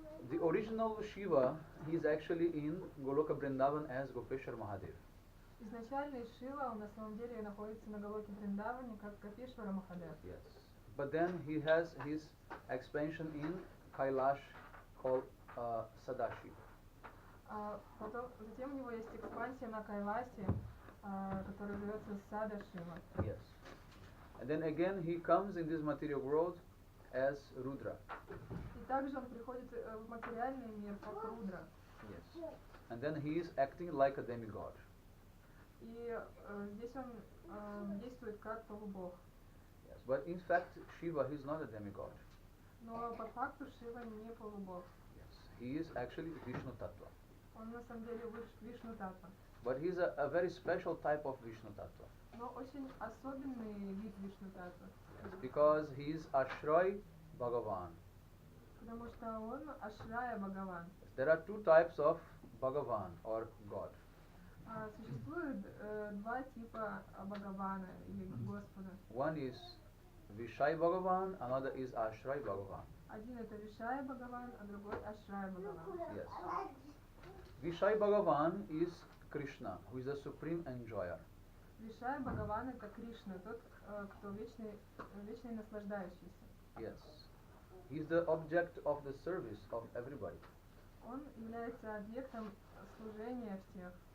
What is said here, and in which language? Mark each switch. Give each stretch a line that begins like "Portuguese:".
English: The original Shiva, he is actually in Goloka Vrindavan as Gopeshwar Mahadev.
Russian: Изначальный Шива, он на самом деле находится на Галоке Вриндаване, как Гопешвара Махадев.
English: Yes. But then he has his expansion in Kailash called Sadashiva.
Russian: Затем у него есть экспансия на Кайласе, которая зовется Сада Шива.
English: Yes. And then again he comes in this material world as Rudra.
Russian: И также он приходит в материальный мир как Рудра.
English: Yes. And then he is acting like a demigod.
Russian: И здесь он действует как полубог.
English: Yes. But in fact Shiva he is not a demigod.
Russian: Но по факту Шива не полубог.
English: Yes. He is actually Vishnu-tattva.
Russian: Он на самом деле Вишну-таттва.
English: But he is a very special type of Vishnu-tattva.
Russian: Но очень особенный вид Вишну-таттва.
English: Yes. Because he is Ashray Bhagavan.
Russian: Потому что он Ашрая Бхагаван.
English: There are two types of Bhagavan or God.
Russian: Существует два типа Бхагавана или Господа.
English: One is Vishay Bhagavan, another is Ashray Bhagavan.
Russian: Один это Вишая Бхагаван, а другой Ашрая Бхагаван.
English: Yes. Vishay Bhagavan is Krishna, who is the supreme enjoyer.
Russian: Вишая Бхагаван это Кришна, тот, кто вечный наслаждающийся.
English: Yes. He is the object of the service of everybody.
Russian: Он является объектом служения всех.